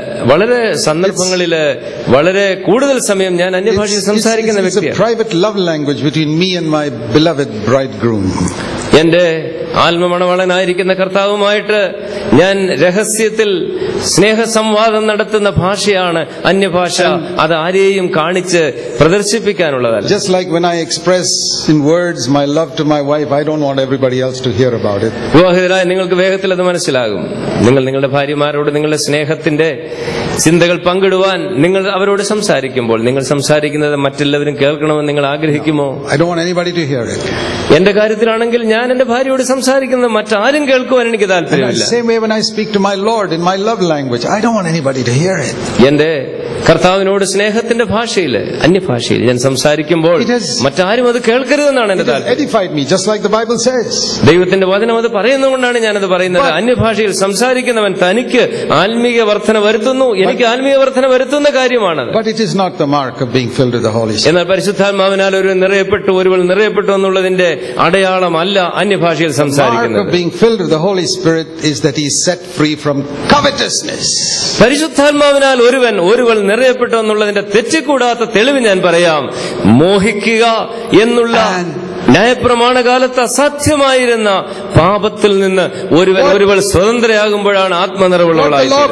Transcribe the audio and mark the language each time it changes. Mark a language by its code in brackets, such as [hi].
[ml] വളരെ സന്ദർഭങ്ങളില് വളരെ കൂടുതൽ സമയം ഞാൻ അന്യഭാഷയിൽ സംസാരിക്കുന്ന വ്യക്തിയാണ്. [en] It's a private love language between me and my beloved bridegroom. [ml] എന്റെ ആത്മമണവളനായിരിക്കുന്ന കർത്താവുമായിട്ട് ഞാൻ രഹസ്യത്തിൽ സ്നേഹസംവാദം നടത്തുന്ന ഭാഷയാണ് അന്യഭാഷ. അത് ആരെയും കാണിച്ച് പ്രദർശിപ്പിക്കാനുള്ളതല്ല. [en] Just like when I express in words my love to my wife, I don't want everybody else to hear about it. [ml] വിവാഹിതരായ നിങ്ങൾക്ക് വേഗത്തിൽ അത് മനസ്സിലാകും. നിങ്ങൾ നിങ്ങളുടെ ഭാര്യമാരോട് നിങ്ങളുടെ സ്നേഹത്തിന്റെ ചിന്തകൾ പങ്കിടുവാൻ നിങ്ങൾ അവരോട് സംസാരിക്കുമ്പോൾ നിങ്ങൾ സംസാരിക്കുന്നത് മറ്റെല്ലാവരും കേൾക്കണമെന്ന് നിങ്ങൾ ആഗ്രഹിക്കുമോ? [en] I don't want anybody to hear it. [ml] എന്റെ കാര്യത്തിലാണെങ്കിൽ ഞാൻ എന്റെ ഭാര്യയോട് സംസാരിക്കുന്നത് മറ്റാരും കേൾക്കുവാൻ എനിക്ക് താല്പര്യമില്ല. [en] Same way when I speak to my Lord in my love language, I don't want anybody to hear it. [ml] എന്റെ കർത്താവിനോട് സ്നേഹത്തിന്റെ ഭാഷയിൽ അന്യഭാഷയിൽ ഞാൻ സംസാരിക്കുമ്പോൾ മറ്റാരും അത് കേൾക്കരുതെന്നാണ് എന്റെ താല്പര്യം. [en] Edified me just like the Bible says. [ml] ദൈവത്തിന്റെ വചനം അത് പറയുന്നതുകൊണ്ടാണ് ഞാനത് പറയുന്നത്. അന്യഭാഷയിൽ സംസാരിക്കുന്നവൻ തനിക്ക് ആത്മീയ വർധന വരുത്തുന്നു, എനിക്ക് ആത്മീയ വർധന വരുത്തുന്ന കാര്യമാണത്. [en] But it is not the mark of being filled with the Holy Spirit. [ml] എന്നാൽ പരിശുദ്ധാത്മാവിനാൽ ഒരുവൻ നിറയപ്പെട്ടു എന്നുള്ളതിന്റെ അടയാളമല്ല അന്യഭാഷയിൽ സംസാരിക്കുന്നത്. [en] The mark of being filled with the Holy Spirit is that he is set free from covetousness. [ml] പരിശുദ്ധാത്മാവിനാൽ ഒരുവൻ നിറയപ്പെട്ടു എന്നുള്ളതിന്റെ തെറ്റിക്കൂടാത്ത തെളിവ് ഞാൻ പറയാം. മോഹിക്കുക എന്നുള്ള ന്യായപ്രമാണകാലത്ത് അസാധ്യമായിരുന്ന പാപത്തിൽ നിന്ന് ഒരുവൾ സ്വതന്ത്രയാകുമ്പോഴാണ് ആത്മനിറവുള്ളവളായി.